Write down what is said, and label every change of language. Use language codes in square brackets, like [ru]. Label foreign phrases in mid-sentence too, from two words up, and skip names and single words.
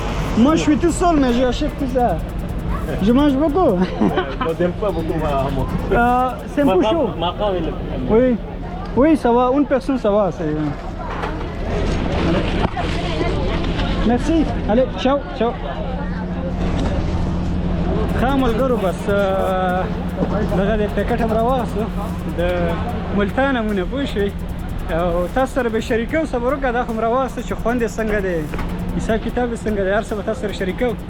[fr] Moi je suis tout seul mais j'achète tout ça. Je mange beaucoup. Je n'aime pas beaucoup moi. C'est un peu chaud. Ma femme, elle aime. Oui. Oui, ça va. Une personne ça va. Merci. Allez, ciao, ciao. [ps] ښه ملګرو بس دغه د پیکټ هم راواخلو د ملتان امونه پوه شوې او تاسو سره به شریکو صبر وکړه دا خو م راواخلو چې خوند یې څنګه دی حساب کتاب یې څنګه دی هر څه به تاسو سره شریکو